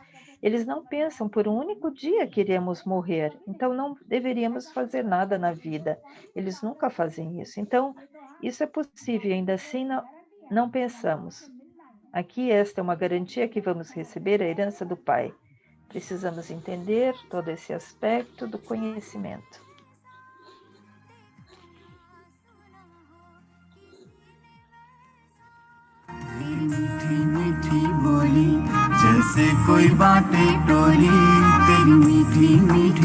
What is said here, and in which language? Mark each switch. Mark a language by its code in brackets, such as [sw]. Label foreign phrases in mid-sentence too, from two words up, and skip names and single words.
[pt] Eles não pensam por um único dia que iremos morrer, então não deveríamos fazer nada na vida. Eles nunca fazem isso. Então, isso é possível, ainda assim não pensamos. Aqui esta é uma garantia que vamos receber a herança do Pai. Precisamos entender todo esse aspecto do conhecimento. [hi] मीठी मीठी बोली जैसे कोई बाटे टोली तेरी मीठी मीठी